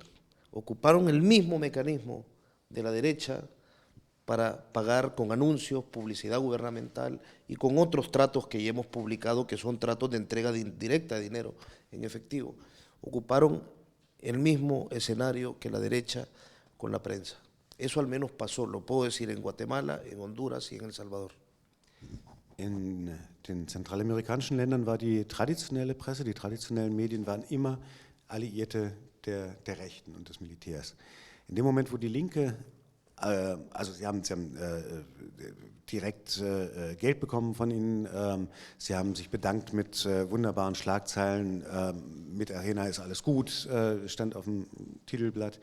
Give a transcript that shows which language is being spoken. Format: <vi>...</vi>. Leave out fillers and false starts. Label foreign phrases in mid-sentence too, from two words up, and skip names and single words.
<es>Ocuparon el mismo mecanismo de la derecha para pagar con anuncios, publicidad gubernamental y con otros tratos que ya hemos publicado, que son tratos de entrega directa de dinero en efectivo. Ocuparon el mismo escenario que la derecha con la prensa. Eso al menos pasó, lo puedo decir, en Guatemala, en Honduras y en El Salvador.</es> <de>In den zentralamerikanischen Ländern war die traditionelle Presse, die traditionellen Medien waren immer Alliierte der Rechten und des Militärs. In dem Moment, wo die Linke, also sie haben direkt Geld bekommen von ihnen, sie haben sich bedankt mit wunderbaren Schlagzeilen, mit Arena ist alles gut, stand auf dem Titelblatt.</de>